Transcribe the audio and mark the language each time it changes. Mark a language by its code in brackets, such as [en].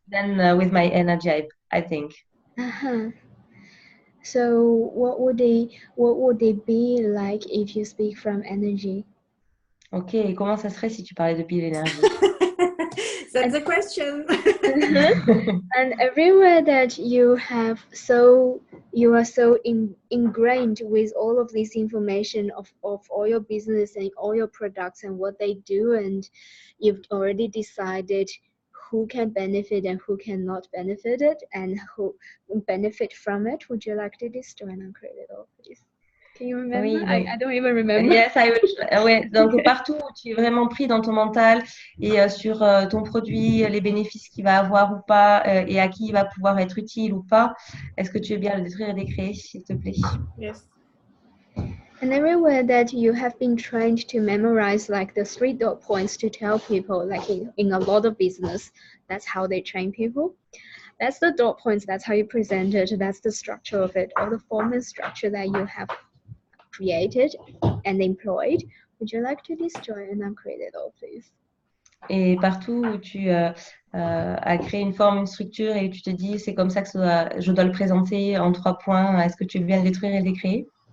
[en] than with my energy, I think. Uh-huh. So what would they be like if you speak from energy? [fr] Ok, et comment ça serait si tu parlais depuis l'énergie? [en] That's a question. And everywhere that you are so ingrained with all of this information of all your business and all your products and what they do, and you've already decided who can benefit and who cannot benefit it and who benefit from it. Would you like to destroy and uncreate it all, please? Can you remember? [fr] Oui, donc, [en] I don't even remember. [fr] yes, ouais, donc partout où tu es vraiment pris dans ton mental et sur ton produit, les bénéfices qu'il va avoir ou pas et à qui il va pouvoir être utile ou pas, est-ce que tu veux bien le détruire et décréer, s'il te plaît? [en] Yes. And everywhere that you have been trained to memorize like the 3 dot points to tell people, like in a lot of business, that's how they train people. That's the dot points, that's how you present it, that's the structure of it, all the form and structure that you have created and employed. Would you like to destroy and uncreate it all, please? [fr] Et partout où tu as créé une forme, une structure et tu te dis c'est comme ça que je dois le présenter en 3 points, est-ce que tu veux bien le détruire et le décréer?